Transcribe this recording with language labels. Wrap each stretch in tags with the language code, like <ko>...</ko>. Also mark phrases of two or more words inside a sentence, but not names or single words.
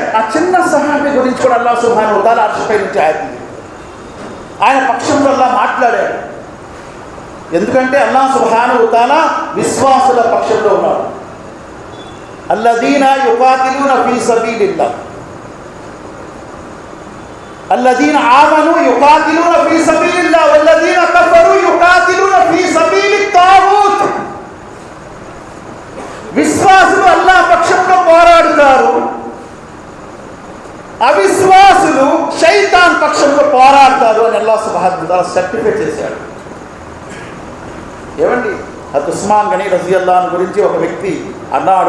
<te>ఆ చిన్న సహాబీ గురించి కూడా</te> <ar>الله سبحانه وتعالى</ar> <te>అర్ష్ పై నుంచి ఆయత్ దిగాయి. ఆయన పక్షంలో అల్లాహ్ మాట్లాడాడు. ఎందుకంటే</te> <ar>الله سبحانه وتعالى</ar> <te>విశ్వాసుల పక్షంలో ఉన్నాడు.</te> <ar>الذين يقاتلون في سبيل الله, الذين آمنوا يقاتلون في سبيل الله والذين كفروا يقاتلون في سبيل الطاغوت.</ar> <te>విశ్వాసులు అల్లాహ్ పక్షంలో పోరాడుతారు, అవిశ్వాసులు శైతాన్ పక్షంలో పోరాడతారు అని</te> <ar>الله سبحانه وتعالى</ar> <te>సర్టిఫికేట్ చేశాడు. ఏమండి, అది ఉస్మాన్ గనీ</te> <ar>رضي الله عنه</ar> <te>గురించి ఒక వ్యక్తి అన్నాడు.</te>